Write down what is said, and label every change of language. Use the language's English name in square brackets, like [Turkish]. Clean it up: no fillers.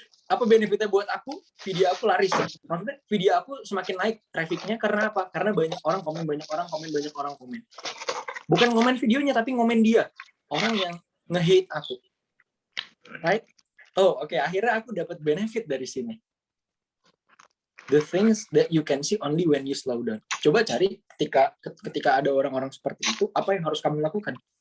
[Indonesian] Apa benefitnya buat aku? Video aku laris. Maksudnya video aku semakin naik trafficnya karena apa? Karena banyak orang komen. Bukan ngomen videonya, tapi ngomen dia. Orang yang nge-hate aku. Right? Oh, oke. Akhirnya aku dapat benefit dari sini. [English] The things that you can see only when you slow down. [Indonesian] Coba cari ketika ada orang-orang seperti itu, apa yang harus kamu lakukan?